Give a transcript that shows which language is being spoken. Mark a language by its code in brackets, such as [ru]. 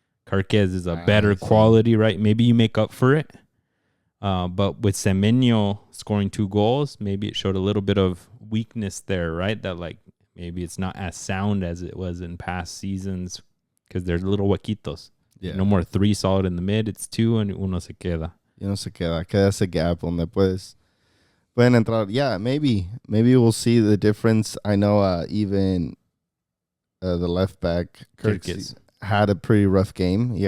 [en] Kerkez is a better quality, right? Maybe you make up for it. But with Semenyo scoring 2 goals, maybe it showed a little bit of weakness there, right? That like maybe it's not as sound as it was in past seasons because there's little huequitos. Yeah. No more 3 solid in the mid. It's 2 and [es] uno se queda. Queda ese gap donde pueden entrar. [en] Yeah, maybe we'll see the difference. I know even the left back Kirkes had a pretty rough game.